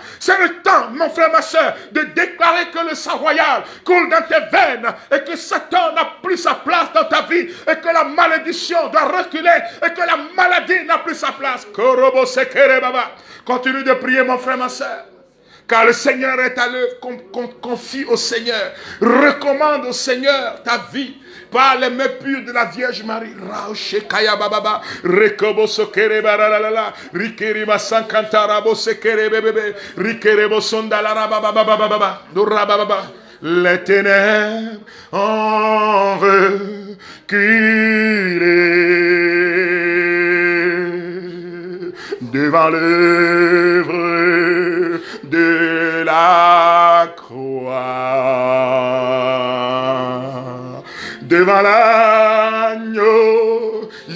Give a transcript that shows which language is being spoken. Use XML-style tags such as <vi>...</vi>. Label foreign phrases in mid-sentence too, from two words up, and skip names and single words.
<fr>C'est le temps, mon frère, ma soeur, de déclarer que le sang royal coule dans tes veines et que Satan n'a plus sa place dans ta vie et que la malédiction doit reculer et que la maladie n'a plus sa place. Continue de prier, mon frère, ma soeur. Car le Seigneur est à l'œuvre. Confie au Seigneur. Recommande au Seigneur ta vie par les mains pures de la Vierge Marie. Raoshekaya bababa. Rekobo sokere baralala. Rikeriba sankantarabo sekere bebebe. Rikerebo sondalara bababa. Dorababa. Les ténèbres en reculé devant l'œuvre de la croix, devant l'agneau</fr>